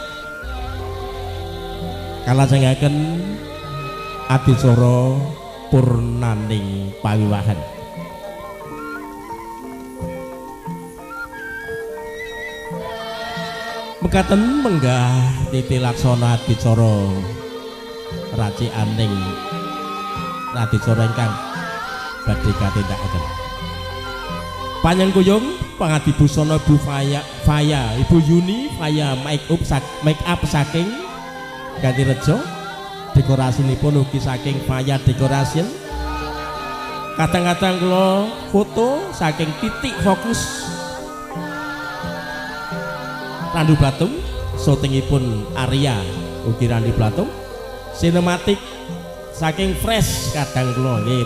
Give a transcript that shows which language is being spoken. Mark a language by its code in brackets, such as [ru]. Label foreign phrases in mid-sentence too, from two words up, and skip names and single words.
[jv] kalajengaken adicara purnaning pawiwahan mekaten menggah titi laksana adicara racikaning adicara ingkang badhe katindakaken panjenengan pangadibusana Ibu Faya Ibu Yuni Faya [en] make up [jv] saking Gantirejo dekorasinipun ugi saking Faya Decoration kadang-kadang kula foto saking titik fokus Randu Blatung syutingipun Arya ugi Randu Blatung sinematik saking fresh kadang kula nggih